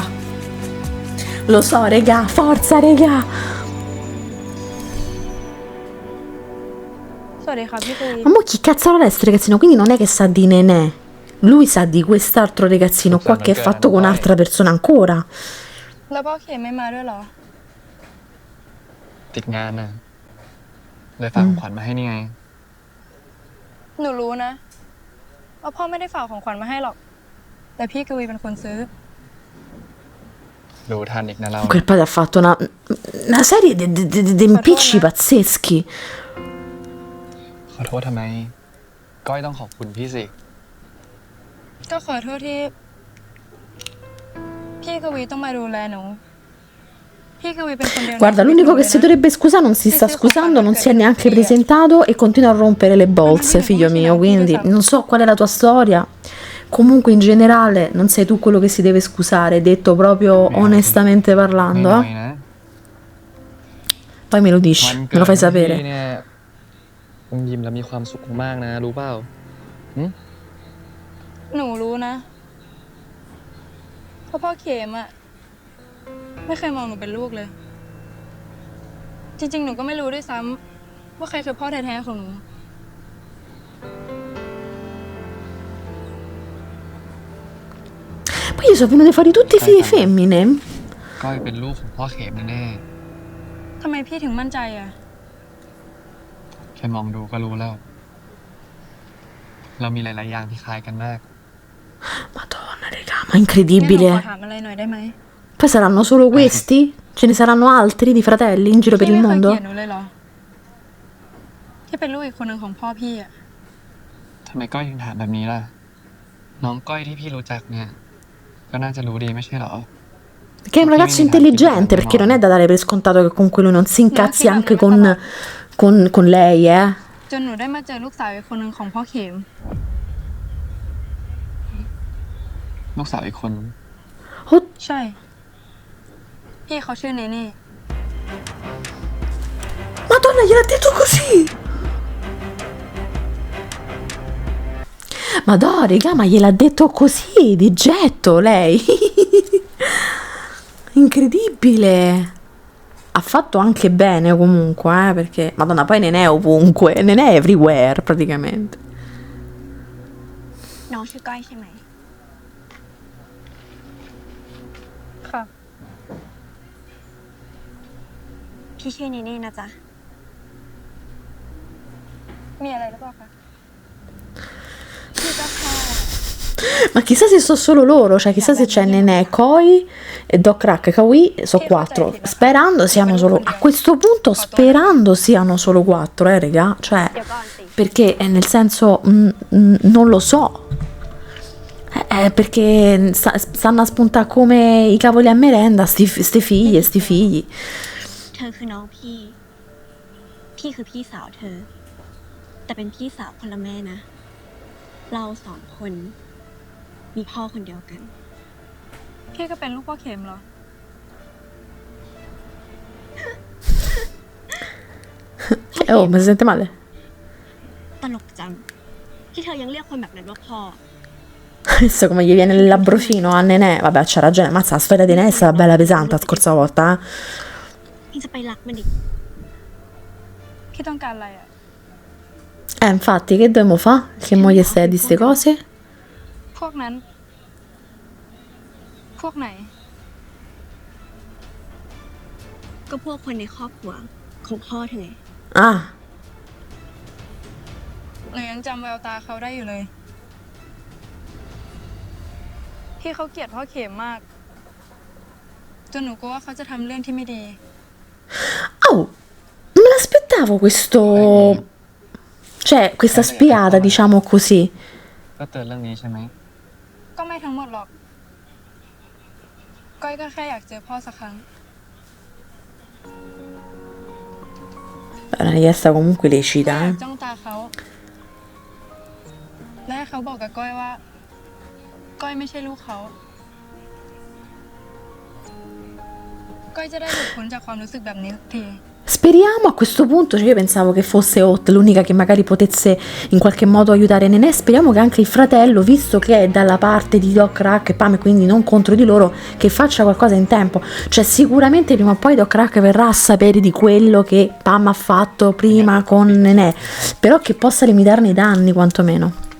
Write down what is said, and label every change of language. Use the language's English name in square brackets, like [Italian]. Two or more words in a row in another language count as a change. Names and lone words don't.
[Italian] Lo so, raga, forza, raga. [Thai] สวัสดีค่ะพี่ปุ้ย [Italian] Ma mo chi cazzo l'ha sto ragazzino? Quindi non è che sa di Nenè. Lui sa di quest'altro ragazzino qua che è fatto con un'altra persona ancora. [Thai] แล้วพ่อเขียนไม่มาด้วยเหรอ ติดงานนะเลยฝากของขวัญมาให้นี่ไง หนูรู้นะว่าพ่อไม่ได้ฝากของขวัญมาให้หรอก แต่พี่กวีเป็นคนซื้อ รู้ทันอีกนะเรา [Italian] Quel padre ha fatto una serie di impicci pazzeschi. [Thai] ขอโทษทำไม ก้อยต้องขอบคุณพี่สิ ก็ขอโทษที่พี่กวีต้องมาดูแลหนู พี่กวีเป็นคนเดียว [Italian] Guarda, l'unico che si dovrebbe scusare non si sta scusando, non si è neanche presentato e continua a rompere le bolse, figlio mio. Quindi non so qual è la tua storia. Comunque in generale non sei tu quello che si deve scusare, detto proprio onestamente [Thai] ไม่ [Italian] parlando. [Thai] น้อยนะ [Italian] Poi me lo dici, [Thai] วัน [Italian] me [Thai] เกิด [Italian] lo fai [Thai] ของพี่ [Italian] sapere. [Thai] เนี่ยคงยิ้มแล้วมีความสุขมากๆนะ รู้เปล่า หนูรู้นะเพราะพ่อเขมอะไม่เคยมองหนูเป็นลูกเลย จริงๆ หนูก็ไม่รู้ด้วยซ้ำว่าใครคือพ่อแท้ๆของหนู [Italian] Poi io sono venute fuori tutte figlie femmine. [Thai] ก้อยเป็นลูกของพ่อเขมแน่ ทำไมพี่ถึงมั่นใจอะ ๆแค่มองดูก็รู้แล้ว เรามีหลายๆอย่างที่คล้ายกันมาก [Italian] Madonna, raga, ma [Thai] งั้นหนู [Italian] incredibile. [Thai] ขอถามอะไรหน่อยได้ไหม [Italian] Poi saranno solo questi? Ce ne saranno altri di fratelli in giro per [Thai] พี่ [Italian] il [Thai] ไม่เคย [Italian] mondo? [Thai] เกลียดหนูเลยเหรอ ที่เป็นลูกอีกคนหนึ่งของพ่อพี่อะ ทำไมก้อยถึงถามแบบนี้ล่ะ น้องก้อยที่พี่รู้จักเนี่ย ก็น่าจะรู้ดีไม่ใช่เหรอ [Italian] Che è un ragazzo intelligente, perché non è da dare per scontato che comunque lui non si incazzi anche con lei, eh. [Thai] จนหนูได้มาเจอลูกสาวอีกคนหนึ่งของพ่อเขม ลูกสาวอีกคน [Italian] Oh, [Thai] ใช่ พี่เขาชื่อเนเน่ [Italian] Madonna, gliel'ha detto così! Madonna, raga, ma gliel'ha detto così, di getto, lei. Incredibile. Ha fatto anche bene comunque, perché... Madonna, poi Nenè è ovunque, Nenè è everywhere praticamente. [Thai] น้องชื่อก้อยใช่ไหม ค่ะ พี่ชื่อเนเน่นะจ๊ะ มีอะไรหรือเปล่าคะ [Italian] Ma chissà se sono solo loro, cioè chissà se c'è Nenè, Koi e Doc Rack, Kawi, sono 4. Sperando siano solo, a questo punto sperando siano solo 4, raga, cioè, perché nel senso, non lo so. Perché stanno a spuntare come i cavoli a merenda, sti figli e sti figli. [Thai] เธอคือน้องพี่ พี่คือพี่สาวเธอ แต่เป็นพี่สาวคนละแม่นะ เราสองคน มีพ่อคนเดียวกัน พี่ก็เป็นลูกพ่อเข็มเหรอ [Italian] Oh, mi si sente male? [Thai] ตลกจัง ที่เธอยังเรียกคนแบบนั้นว่าพ่อ [Italian] Adesso come gli viene il labbrofino a Nenè. Vabbè, c'ha ragione, mazza, la storia di Nenè è stata bella pesante la scorsa volta, [Thai] พี่จะไปรักมันอีก พี่ต้องการอะไรอ่ะ [Italian] Infatti, che dobbiamo fare? Che moglie stai di ste cose? [Thai] พวกนั้น พวกไหน ก็พวกคนในครอบครัวของพ่อเธอไง [Italian] Ah, [Thai] หนูยังจำแววตาเขาได้อยู่เลย พี่เขาเกลียดพ่อเข็มมาก จนหนูกลัวว่าเขาจะทำเรื่องที่ไม่ดี [Italian] oh, non me l'aspettavo questo... Cioè, questa spiata, diciamo così. [Thai] ก็เตือนเรื่องนี้ใช่ไหม ก็ไม่ทั้งหมดหรอก ก้อยก็แค่อยากเจอพ่อสักครั้ง [Italian] È una richiesta comunque [Thai] ก้อย [Italian] lecita, [Thai] อยากจ้องตาเขา และให้เขาบอกกับก้อยว่า ก้อยไม่ใช่ลูกเขา ก้อยจะได้หลุดพ้นจากความรู้สึกแบบนี้สักที [Italian] Speriamo a questo punto, cioè io pensavo che fosse Hot l'unica che magari potesse in qualche modo aiutare Nenè, speriamo che anche il fratello, visto che è dalla parte di Doc Rack e Pam e quindi non contro di loro, che faccia qualcosa in tempo. Cioè sicuramente prima o poi Doc Rack verrà a sapere di quello che Pam ha fatto prima con Nenè, però che possa limitarne i danni quantomeno.